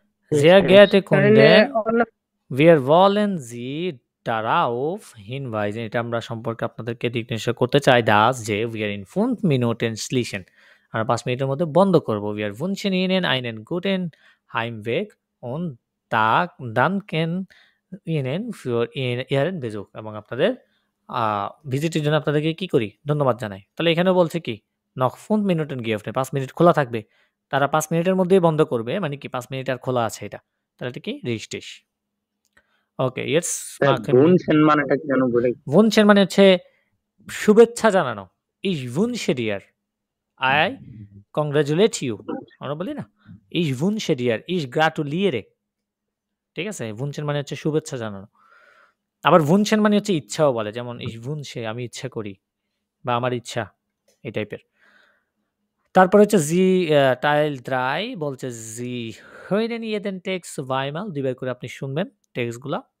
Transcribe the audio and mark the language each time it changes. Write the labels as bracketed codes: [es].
[de] Sehr geehrte Kunden, wir wollen Sie darauf hinweisen, [bn] এটা আমরা সম্পর্কে আপনাদেরকে দিক নির্দেশ করতে চাই, [de] dass [bn] যে [de] wir in 5 Minuten schließen, [bn] আমরা 5 মিনিটের মধ্যে বন্ধ করব। [de] Wir wünschen Ihnen einen guten Heimweg und danken Ihnen für Ihren Besuch, [bn] এবং আপনাদের ভিজিটের জন্য আপনাদেরকে কি করি? ধন্যবাদ জানাই। তাহলে এখানে বলছে কি [de] noch 5 Minuten geöffnet, [bn] 5 মিনিট খোলা থাকবে। তারা 5 মিনিটের মধ্যেই বন্ধ করবে, মানে কি 5 মিনিট আর খোলা আছে এটা। তাহলে এটা কি richtig। ওকে, jetzt wünschen মানেটা কি জানো বলে? wünschen মানে হচ্ছে শুভেচ্ছা জানানো। [de] Ich wünsche dir, [en] I congratulate you, [bn] আমরা বলি না? [de] Ich wünsche dir, ich gratuliere, [bn] ঠিক আছে? wünschen মানে হচ্ছে শুভেচ্ছা জানানো। আবার wünschen মানে হচ্ছে ইচ্ছাও বলে, যেমন [de] ich wünsche, [bn] আমি ইচ্ছা করি বা আমার ইচ্ছা, এই টাইপের। তারপর হচ্ছে Teil 3 বলছে [de] Sie hören jeden Text zweimal, [bn] দুইবার করে আপনি শুনবেন টেক্সটগুলা।